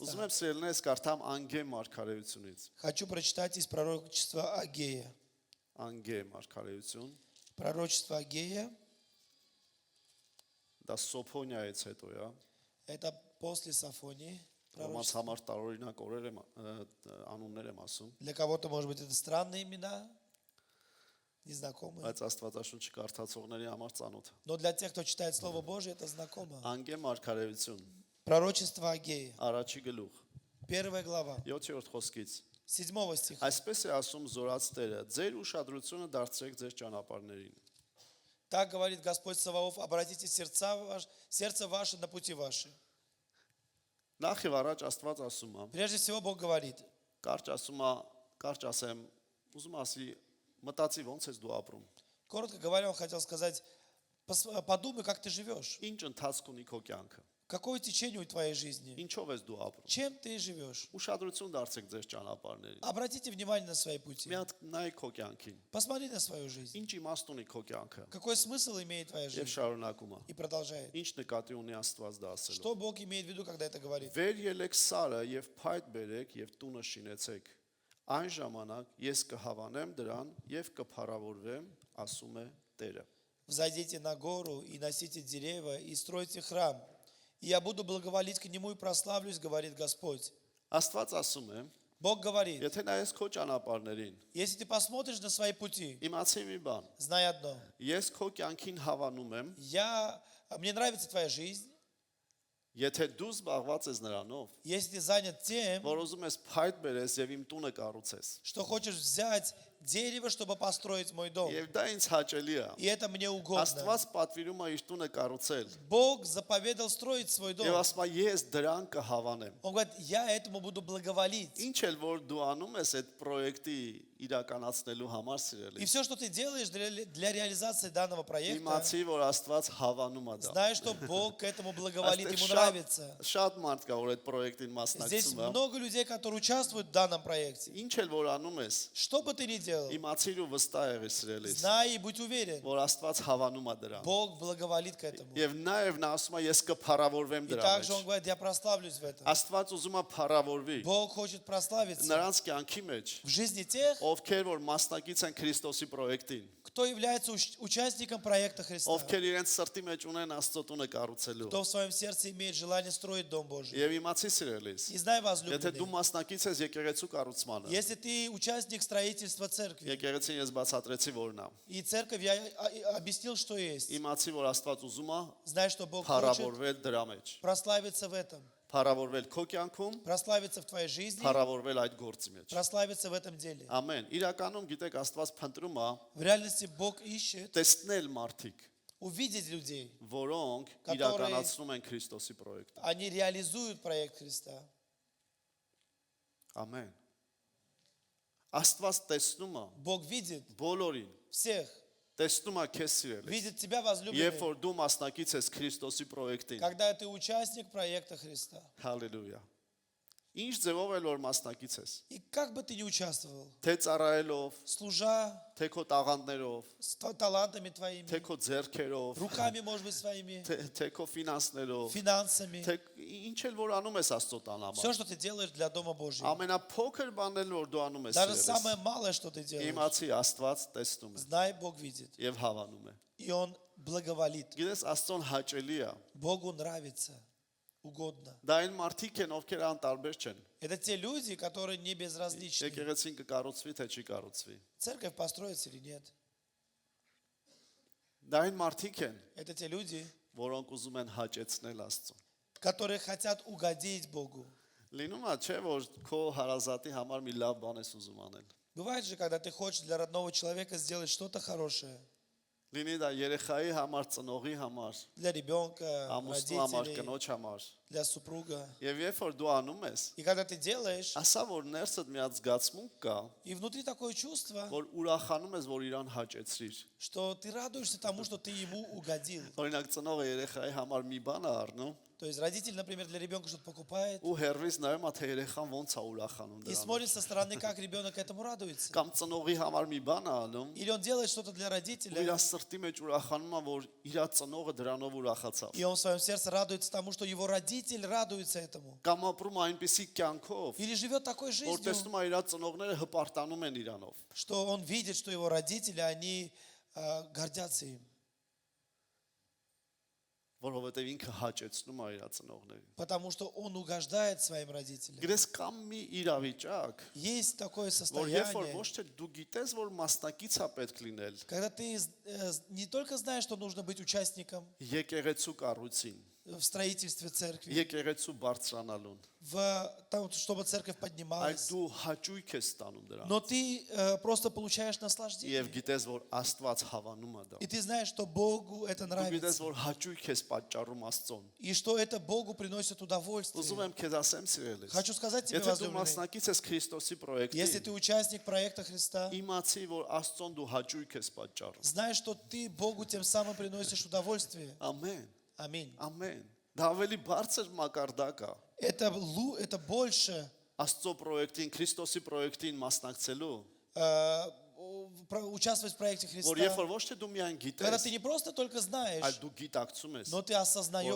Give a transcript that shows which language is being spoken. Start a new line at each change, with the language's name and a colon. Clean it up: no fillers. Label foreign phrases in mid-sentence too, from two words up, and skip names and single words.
Armenian: Ուզում եմ սիրելիներս կարդամ Անգե մարգարեությունից։
Russian: Хочу прочитать из пророчества Агея.
Armenian: Անգե մարգարեություն,
Russian: Пророчество Агея
Armenian: դա Սոփոնիայից հետո է, –
Russian: это после Сафонии.
Armenian: ոմանց
Russian: Пророчество.
Armenian: համար տարօրինակ օրեր եմ անուններ եմ ասում։
Russian: Для кого-то, может быть, это странные имена. незнакомые.
Armenian: բայց Աստվածաշունչը կարդացողների համար ծանոթ։
Russian: Но для тех, кто читает Слово Божие, это знакомо.
Armenian: Անգե մարգարեություն,
Russian: Пророчество Агеи,
Armenian: առաջի գլուխ,
Russian: 1 глава,
Armenian: 7-րդ խոսքից։
Russian: 7 стиха.
Armenian: Այսպես է ասում Զորաց Տերը. Ձեր ուշադրությունը դարձրեք ձեր ճանապարհներին։
Russian: Так говорит Господь Саваоф, обратите сердце ваше на пути ваши.
Armenian: Նախ եւ առաջ Աստված ասում է,
Russian: Прежде всего Бог говорит,
Armenian: կարճ ասեմ, ուզում ասի, մտածի ոնց ես դու ապրում։
Russian: коротко говоря, он хотел сказать, подумай, как ты живешь.
Armenian: Ինչ ընթացք ունի քո կյանքը։
Russian: Какое течение у твоей жизни?
Armenian: Ինչով ես դու ապրում։
Russian: Чем ты живешь?
Armenian: Ուշադրություն դարձրեք ձեր ճանապարհներին։
Russian: Обратите внимание на свои пути.
Armenian: Մի հատ նայ քո կյանքին։
Russian: Посмотри на свою жизнь.
Armenian: Ինչ իմաստ ունի քո կյանքը։
Russian: Какой смысл имеет твоя
Armenian: Եվ
Russian: жизнь?
Armenian: շարունակում է։
Russian: И продолжает.
Armenian: Ինչ նկատի ունի Աստված դա ասելով։
Russian: Что Бог имеет в виду, когда это говорит?
Armenian: Վեր ելեք սարը եւ փայտ բերեք եւ տունը շինեցեք։ Այն ժամանակ ես կհավանեմ դրան եւ կփառավորվեմ, ասում է Տերը։
Russian: Взойдите на гору и носите дерево и стройте храм. И я буду благоволить к нему и прославлюсь, говорит Господь.
Armenian: Աստված ասում է,
Russian: Бог говорит,
Armenian: եթե նայես քո ճանապարհներին,
Russian: если ты посмотришь на свои пути,
Armenian: իմացի մի բան,
Russian: знай одно.
Armenian: ես քո կյանքին հավանում եմ,
Russian: Мне нравится твоя жизнь,
Armenian: եթե դու զբաղված ես նրանով,
Russian: если ты занят тем,
Armenian: որ ուզում ես փայտ բերես եւ իմ տունը կառուցես։
Russian: что хочешь взять дерево, чтобы построить мой дом.
Armenian: Եվ դա ինձ հաճելի է։
Russian: И это мне угодно.
Armenian: Աստված պատվիրում է իր տունը կառուցել։
Russian: Бог заповедал строить свой дом.
Armenian: Եվ ասում է ես դրան կհավանեմ։
Russian: Он говорит, я этому буду благоволить.
Armenian: Ինչ էլ որ դու անում ես այդ պրոյեկտի իրականացնելու համար
Russian: И
Armenian: սիրելի։
Russian: все, что ты делаешь для реализации данного проекта,
Armenian: Իմացի որ Աստված հավանում է դա։
Russian: знай, что Бог к этому благоволит,
Armenian: Այստեղ
Russian: ему нравится.
Armenian: շատ մարդ կա որ այդ պրոյեկտին
Russian: Здесь
Armenian: մասնակցում է։
Russian: много людей, которые участвуют в данном проекте.
Armenian: Ինչ էլ որ անում ես,
Russian: Что бы ты ни делал,
Armenian: իմացիր ու վստահ եղիր սիրելիս,
Russian: знай и будь уверен,
Armenian: որ Աստված հավանում է դրան։
Russian: Бог благоволит к этому.
Armenian: Եվ նաև նա ասում է ես կփառավորվեմ
Russian: И
Armenian: դրա
Russian: также
Armenian: մեջ։
Russian: он говорит, я прославлюсь в этом.
Armenian: Աստված ուզում է փառավորվի
Russian: Бог хочет прославиться
Armenian: նրանց կյանքի մեջ,
Russian: в жизни тех,
Armenian: ովքեր որ մասնակից են Քրիստոսի պրոյեկտին,
Russian: кто является участником проекта Христа,
Armenian: ովքեր իրենց սրտի մեջ ունեն Աստծո տունը կառուցելու։
Russian: кто в своем сердце имеет желание строить Дом Божий.
Armenian: Եվ իմացի սիրելիս,
Russian: И знай,
Armenian: եթե դու
Russian: возлюбленный,
Armenian: մասնակից ես եկեղեցու կառուցմանը,
Russian: если ты участник строительства церкви,
Armenian: եկեղեցին ես բացատրեցի որն է։
Russian: и церковь я объяснил, что есть,
Armenian: Իմացի որ Աստված ուզում է
Russian: знай, что Бог хочет
Armenian: փառավորվել դրա մեջ,
Russian: прославиться в этом,
Armenian: փառավորվել քո կյանքում,
Russian: прославиться в твоей жизни,
Armenian: փառավորվել այդ գործի մեջ։
Russian: прославиться в этом деле.
Armenian: Ամեն։ Իրականում գիտեք Աստված փնտրում է
Russian: В реальности Бог ищет
Armenian: տեսնել մարդիկ,
Russian: увидеть людей.
Armenian: որոնք
Russian: Которые-
Armenian: իրականացնում են Քրիստոսի պրոյեկտը։
Russian: Они реализуют проект Христа.
Armenian: Ամեն։ Աստված տեսնում է
Russian: Бог видит
Armenian: բոլորին,
Russian: всех,
Armenian: տեսնում է քեզ սիրելիս։
Russian: видит тебя,
Armenian: Երբ
Russian: возлюбленный,
Armenian: որ դու մասնակից ես Քրիստոսի պրոյեկտին։
Russian: когда ты участник проекта Христа.
Armenian: Հալելույա։ Ինչ ձևով էլ որ մասնակից ես։
Russian: И как бы ты ни участвовал,
Armenian: Թե ծառայելով,
Russian: служа
Armenian: թե քո տաղանդներով,
Russian: с талантами твоими,
Armenian: թե քո ձեռքերով,
Russian: руками, может быть, своими,
Armenian: թե քո ֆինանսներով,
Russian: финансами,
Armenian: թե ինչ էլ որ անում ես Աստծո տան
Russian: все,
Armenian: համար։
Russian: что ты делаешь для Дома Божьего,
Armenian: Ամենափոքր բանն էլ որ դու անում ես
Russian: даже
Armenian: սիրելիս։
Russian: самое малое, что ты делаешь,
Armenian: Իմացի Աստված տեսնում է
Russian: знай, Бог видит,
Armenian: եւ հավանում է։
Russian: и Он благоволит.
Armenian: Գիտես Աստծոն հաճելի է։
Russian: Богу нравится, угодно.
Armenian: Դա այն մարդիկ են, ովքեր անտարբեր չեն։
Russian: Это те люди, которые не безразличны.
Armenian: Եկեղեցին կկառուցվի թե չի կառուցվի։
Russian: Церковь построится или нет.
Armenian: Դա այն մարդիկ են,
Russian: Это те люди,
Armenian: որոնք ուզում են հաճեցնել Աստծուն։
Russian: которые хотят угодить Богу.
Armenian: Լինում է, չէ, որ քո հարազատի համար մի լավ բան ես ուզում անել։
Russian: Бывает же, когда ты хочешь для родного человека сделать что-то хорошее.
Armenian: Լինի դա երեխայի համար, ծնողի համար,
Russian: Для ребенка,
Armenian: ամուսնու համար,
Russian: родителей,
Armenian: կնոջ համար։
Russian: для супруга.
Armenian: Եվ երբ որ դու անում ես,
Russian: И когда ты делаешь,
Armenian: ասա որ ներսդ մի հատ զգացմունք կա,
Russian: и внутри такое чувство,
Armenian: որ ուրախանում ես, որ իրան հաճեցրիր։
Russian: что ты радуешься тому, что ты ему угодил.
Armenian: Օրինակ ծնողը երեխայի համար մի բան է առնում,
Russian: То есть родитель, например, для ребенка что-то покупает
Armenian: ու հերվից նայում է թե երեխան ոնց է ուրախանում
Russian: и
Armenian: դրանով։
Russian: смотрит со стороны, как ребенок этому радуется.
Armenian: Կամ ծնողի համար մի բան է անում,
Russian: Или он делает что-то для
Armenian: ու իր
Russian: родителя,
Armenian: սրտի մեջ ուրախանում է, որ իր ծնողը дրանով ուրախացավ։
Russian: и он в своем сердце радуется тому, что его родитель радуется этому.
Armenian: Կամ ապրում է այնպիսի կյանքով,
Russian: Или живет такой
Armenian: որ
Russian: жизнью,
Armenian: տեսնում է իր ծնողները հպարտանում են իրանով։
Russian: что он видит, что его родители, они гордятся им.
Armenian: որովհետև ինքը հաճեցնում է իր ծնողներին։
Russian: потому что он угождает своим родителям.
Armenian: Գիտես կամ մի իրավիճակ,
Russian: Есть такое
Armenian: որ երբ որ
Russian: состояние,
Armenian: ոչ թե դու գիտես, որ մասնակից է պետք լինել
Russian: когда ты не только знаешь, что нужно быть участником
Armenian: եկեղեցու կառույցին,
Russian: в строительстве церкви,
Armenian: եկեղեցու բարձրանալուն,
Russian: чтобы церковь
Armenian: այլ
Russian: поднималась,
Armenian: դու հաճույք ես ստանում դրան։
Russian: но ты просто получаешь
Armenian: Եվ
Russian: наслаждение.
Armenian: գիտես, որ Աստված հավանում է դա։
Russian: И ты знаешь, что Богу это
Armenian: Դու գիտես,
Russian: нравится.
Armenian: որ հաճույք ես պատճառում Աստծուն։
Russian: И что это Богу приносит
Armenian: Ուզում
Russian: удовольствие.
Armenian: եմ քեզ ասեմ, սիրելիս։
Russian: Хочу сказать тебе,
Armenian: Եթե դու
Russian: возлюбленный,
Armenian: մասնակից ես Քրիստոսի
Russian: если
Armenian: պրոյեկտին,
Russian: ты участник проекта Христа,
Armenian: իմացի, որ Աստծուն դու հաճույք ես պատճառում։
Russian: знай, что ты Богу тем самым приносишь удовольствие.
Armenian: Ամեն,
Russian: Аминь.
Armenian: ամեն։ Դա ավելի բարձր մակարդակ է։
Russian: Это больше
Armenian: Աստծո պրոյեկտին, Քրիստոսի պրոյեկտին մասնակցելու,
Russian: участвовать в проекте
Armenian: որ երբ
Russian: Христа,
Armenian: որ ոչ թե դու միայն
Russian: когда
Armenian: գիտես,
Russian: ты не просто только
Armenian: այլ
Russian: знаешь,
Armenian: դու գիտակցում ես,
Russian: но ты
Armenian: որ
Russian: осознаешь,